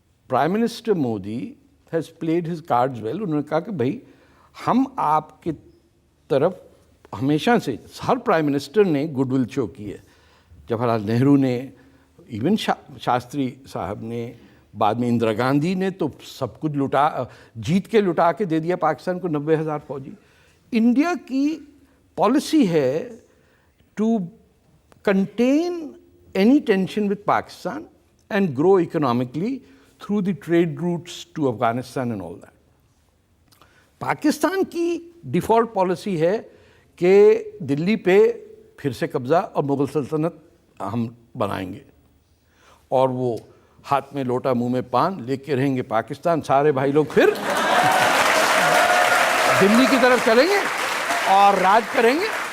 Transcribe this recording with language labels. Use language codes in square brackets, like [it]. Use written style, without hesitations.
[en] Prime minister Modi has played his cards well. [hi] उन्होंने कहा कि भाई हम आपके तरफ हमेशा से, हर प्राइम मिनिस्टर ने गुडविल शो की है. जवाहरलाल नेहरू ने, इवन शास्त्री साहब ने, बाद में इंदिरा गांधी ने तो सब कुछ जीत के लुटा के दे दिया पाकिस्तान को 90,000 फौजी. इंडिया की पॉलिसी है [en] to contain any tension with Pakistan and grow economically through the trade routes to Afghanistan and all that. [hi] Pakistan की डिफ़ॉल्ट पॉलिसी है कि दिल्ली पे फिर से कब्ज़ा और मुग़ल सल्तनत हम बनाएंगे, और वो हाथ में लोटा मुंह में पान लेके रहेंगे पाकिस्तान. सारे भाई लोग फिर दिल्ली की तरफ चलेंगे और राज करेंगे.